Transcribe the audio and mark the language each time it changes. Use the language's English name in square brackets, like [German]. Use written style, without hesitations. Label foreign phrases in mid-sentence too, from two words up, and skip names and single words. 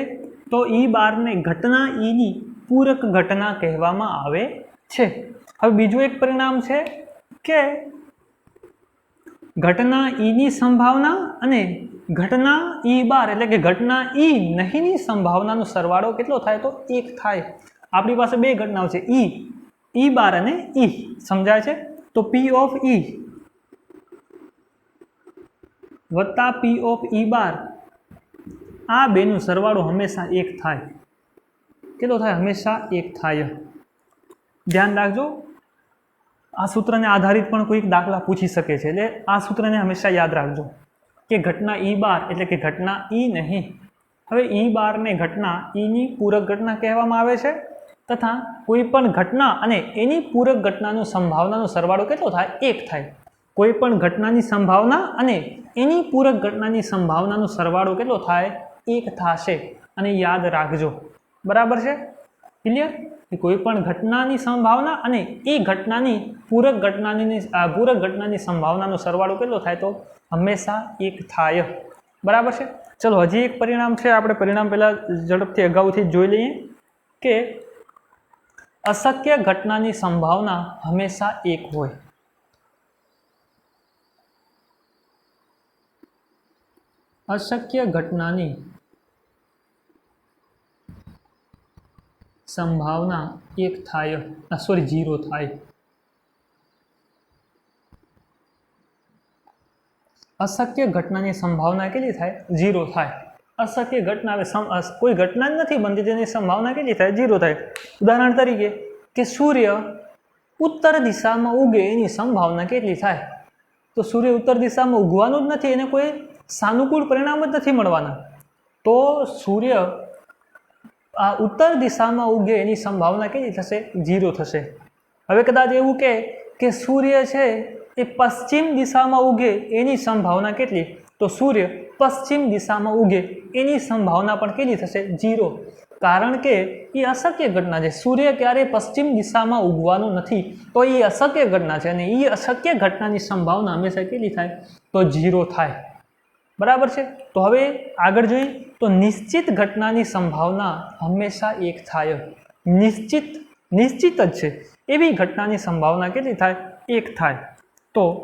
[Gujarati] તો [English] E bar [Gujarati] ને ઘટના ઈ ની પૂરક ઘટના કહેવામાં આવે છે। હવે બીજું એક પરિણામ છે કે ઘટના ઈ ની સંભાવના અને ઘટના [English] E bar [Gujarati] એટલે કે ઘટના ઈ નહીં ની સંભાવનાનો સરવાળો કેટલો થાય? તો 1 થાય। આપણી પાસે બે ઘટનાઓ છે, [English] E bar [Gujarati] અને ઈ, સમજાય છે? તો [English] P of E [Gujarati] વત્તા [English] P of E bar [Gujarati] આ બેનો સરવાળો હંમેશા 1 થાય। કેટલો થાય? હંમેશા 1 થાય। ધ્યાન રાખજો, આ સૂત્ર ને આધારિત પણ કોઈ દાખલા પૂછી શકે છે, એટલે આ સૂત્ર ને હંમેશા યાદ રાખજો કે ઘટના [English] E bar [Gujarati] એટલે કે ઘટના ઈ નહીં। હવે [English] E bar [Gujarati] ને ઘટના ઈ ની પૂરક ઘટના કહેવામાં આવે છે તથા કોઈપણ ઘટના અને એની પૂરક ઘટનાનો સંભાવનાનો સરવાળો કેટલો થાય? 1 થાય। કોઈપણ ઘટનાની સંભાવના અને એની પૂરક ઘટનાની સંભાવનાનો સરવાળો કેટલો થાય? 1 થશે। અને યાદ રાખજો। બરાબર છે? ક્લિયર? કોઈપણ ઘટનાની સંભાવના અને એ ઘટનાની પૂરક ઘટનાની સંભાવનાનો સરવાળો કેટલો થાય? તો હંમેશા 1 થાય। બરાબર છે? ચલો હજી એક પરિણામ છે, આપણે પરિણામ પહેલા ઝડપથી અગાઉથી જોઈ લઈએ કે અશક્ય ઘટનાની સંભાવના હંમેશા 1 હોય। અશક્ય ઘટનાની સંભાવના 1 થાય, સોરી 0 થાય। અશક્ય ઘટનાની સંભાવના કેટલી થાય? 0 થાય। અશક્ય ઘટના કોઈ ઘટના જ નથી બનતી તેની સંભાવના કેટલી થાય? 0 થાય। ઉદાહરણ તરીકે કે સૂર્ય ઉત્તર દિશા માં ઉગે એની સંભાવના કેટલી થાય? તો સૂર્ય ઉત્તર દિશા માં ઉગવાનો જ નથી, એને કોઈ સાનુકૂળ પરિણામ જ નથી મળવાના, તો સૂર્ય ઉત્તર દિશા માં ઉગે એની સંભાવના કેટલી થશે? 0 થશે। હવે કદાચ એવું કે સૂર્ય છે એ પશ્ચિમ દિશા માં ઉગે એની સંભાવના કેટલી? તો સૂર્ય પશ્ચિમ દિશા માં ઉગે એની સંભાવના પણ કેટલી થશે? [Hindi] 0। [Gujarati] કારણ કે [Hindi] ये अशक्य घटना है। [Gujarati] સૂર્ય ક્યારે પશ્ચિમ દિશા માં ઉગવાનો નથી, તો [Hindi] ये अशक्य घटना है। ये अशक्य घटना की [Gujarati] સંભાવના હંમેશા કેટલી થાય? તો 0 થાય। [Hindi] बराबर है? [Gujarati] તો હવે આગળ જોઈએ તો નિશ્ચિત ઘટના કી સંભાવના હંમેશા 1 થાય। નિશ્ચિત જ છે એવી ઘટના કી સંભાવના કેટલી થાય? 1 થાય। તો